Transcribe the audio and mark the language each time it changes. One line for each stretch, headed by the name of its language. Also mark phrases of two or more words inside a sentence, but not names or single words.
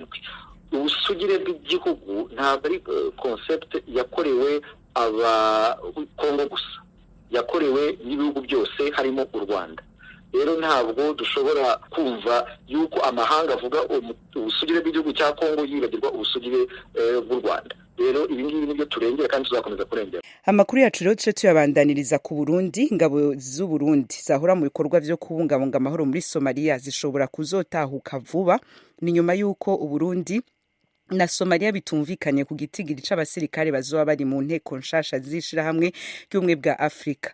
Kinyarwanda: Ubusugire bw'igihugu ntabwo ari concept yakorewe Kongo gusa, yakorewe n'ibihugu byose harimo u Rwanda. Rero ntabwo dushobora kumva yuko amahanga avuga ubusugire bw'igihugu cya Kongo yibagirwa ubusugire bw'u Rwanda. Rero ibi ngibi nibyo turengera kandi tuzakomeza kurengera.
Rundi: Amakuru yacu rero tuce tuyabandaniriza ku Burundi. Ingabo z'u Burundi zahora mu bikorwa byo kubungabunga amahoro muri Somalia zishobora kuzotahuka vuba, ni nyuma yuko u Burundi na Somalia bitumvikanye ku gitigiri c'abasirikare bazoba bari mu nteko nshasha zishira hamwe y'ubumwe bwa Afrika.